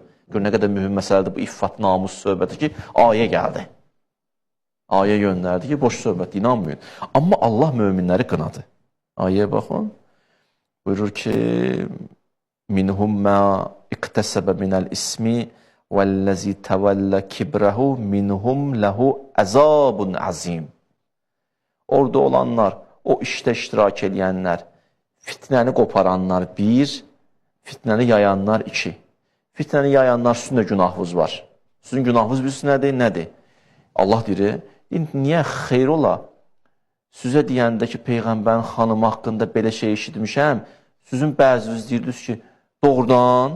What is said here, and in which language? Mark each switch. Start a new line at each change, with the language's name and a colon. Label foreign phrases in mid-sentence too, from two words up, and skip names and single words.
Azerbaijani: Gör, nə qədər mühüm məsələdir bu iffat, namus söhbəti ki, ayə gəldi. Ayə göndərdi ki, boş söhbət, inanmayın. Amma Allah möminləri qınadı. Ayəyə baxın. Buyurur ki,
Arabic: مِنْهُمْ مَا اكْتَسَبَ مِنَ الْإِثْمِ وَالَّذِي تَوَلَّ كِبْرَهُ مِنْهُمْ لَهُ عَذَابٌ عَظِيمٌ.
Azerbaijani: Orada olanlar, o işdə iştirak edənlər, fitnəni qoparanlar 1, fitnəni yayanlar 2. Fitnəni yayanlar sizin də günahınız var. Sizin günahınız bilirsiniz nədir? Nədir? Allah deyir, niyə xeyr ola? Sizə deyəndə ki, Peyğəmbərin xanımı haqqında belə şey eşitmişəm, sizin bəziniz deyirdiniz ki, doğrudan.